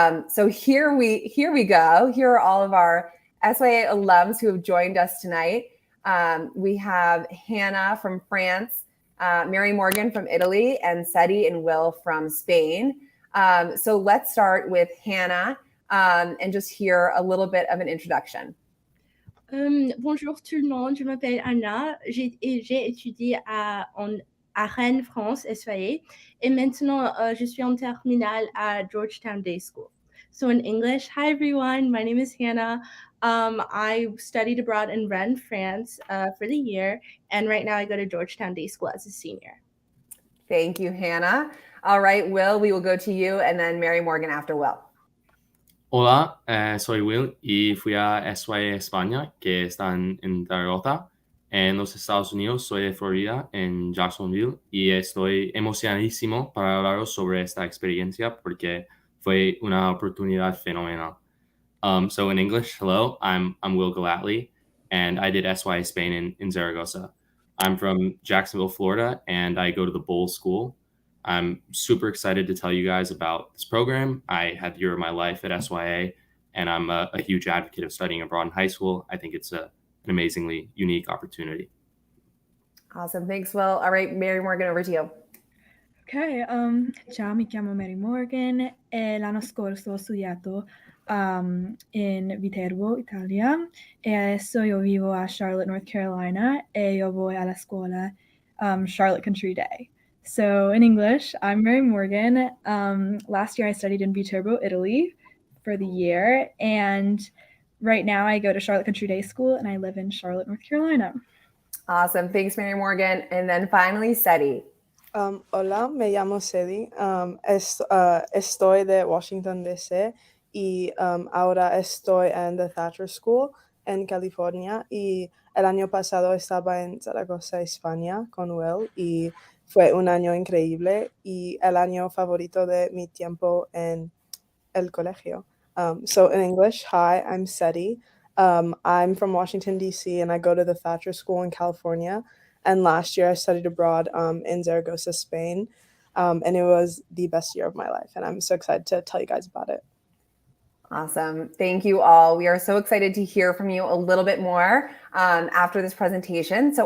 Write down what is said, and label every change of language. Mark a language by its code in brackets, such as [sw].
[en] So here we go. Here are all of our SYA alums who have joined us tonight. We have Hannah from France, Mary Morgan from Italy, and Seti and Will from Spain. So let's start with Hannah. And just hear a little bit of an introduction. [fr] Bonjour tout le monde, je m'appelle Anna, j'ai étudié à Rennes, France, SYA, et maintenant je suis en terminale à Georgetown Day School. [en] So in English, hi everyone, my name is Hannah. I studied abroad in Rennes, France for the year, and right now I go to Georgetown Day School as a senior. Thank you, Hannah. All right, Will, we will go to you, and then Mary Morgan after Will. [es] Hola, soy Will y fui a SYA España, que está en Zaragoza. En los Estados Unidos soy de Florida, en Jacksonville, y estoy emocionadísimo para hablaros sobre esta experiencia porque fue una oportunidad fenomenal. [en] So in English, hello, I'm Will Galatly, and I did SYA Spain in Zaragoza. I'm from Jacksonville, Florida, and I go to the Bowles School. I'm super excited to tell you guys about this program. I had the year of my life at SYA, and I'm a huge advocate of studying abroad in high school. I think it's an amazingly unique opportunity. Awesome. Thanks, Will. All right, Mary Morgan, over to you. [it] Ok, ciao, mi chiamo Mary Morgan e l'anno scorso ho studiato in Viterbo, Italia, e adesso io vivo a Charlotte, North Carolina, e io voy alla scuola Charlotte Country Day. [en] So in English, I'm Mary Morgan. Last year I studied in Viterbo, Italy for the year, and right now I go to Charlotte Country Day School and I live in Charlotte, North Carolina. Awesome. Thanks, Mary Morgan. And then finally, Seti. [es] Hola, me llamo Seti. Estoy de Washington, D.C. y ahora estoy en The Thatcher School en California y el año pasado estaba en Zaragoza, España con Will y fue un año increíble y el año favorito de mi tiempo en el colegio. [en] So in English, hi, I'm Seti. I'm from Washington, D.C. and I go to the Thatcher School in California. And last year I studied abroad in Zaragoza, Spain. And it was the best year of my life. And I'm so excited to tell you guys about it. Awesome. Thank you all. We are so excited to hear from you a little bit more after this presentation.